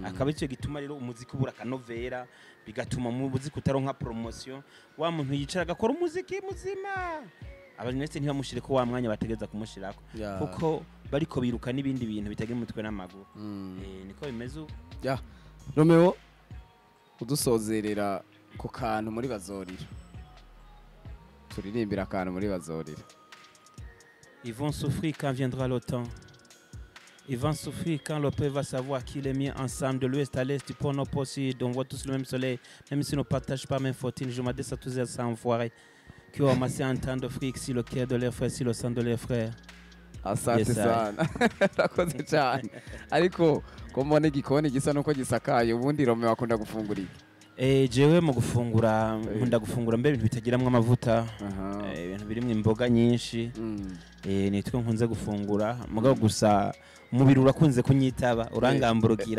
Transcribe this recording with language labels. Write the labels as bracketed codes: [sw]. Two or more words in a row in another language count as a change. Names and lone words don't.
[rn] Akaba icyo gituma rero umuziki ubura kanovera, bigatuma mu muziki utaronka promotion, wa muntu yicara agakora umuziki muzima, abanyagihugu ntibamushire ko wa mwanya bategeza kumushirako, kuko bariko biruka n'ibindi bintu bitagira umutwe n'amaguru. Niko bimeze ubu. Romeo, udusozerera ku kantu muri Bazorira, turirimbira akantu muri Bazorira. [fr] Ils vont souffrir quand viendra le temps. Ils vont souffrir quand le peuple va savoir qu'il est mis ensemble de l'ouest à l'est, du pôle nord au sud. On voit tous le même soleil, même si on ne partage pas même fortune. Je m'adresse à tous ces enfoirés qui ont amassé un temps de fric si le cœur de leurs frères, si le sang de leurs frères. [sw] Asante sana. [rw] Rakoze cyane. [rn] Ariko ko mbone igikoni gisa nuko gisakaye, ubundi Romeo akunda gufungura iki? Jewe mu gufungura nkunda gufungura mbere ibintu bitagiramwe amavuta, ibintu birimo imboga nyinshi. Nitwe nkunze gufungura, mugabo gusa umubiri urakunze kunyitaba, urangamburukira.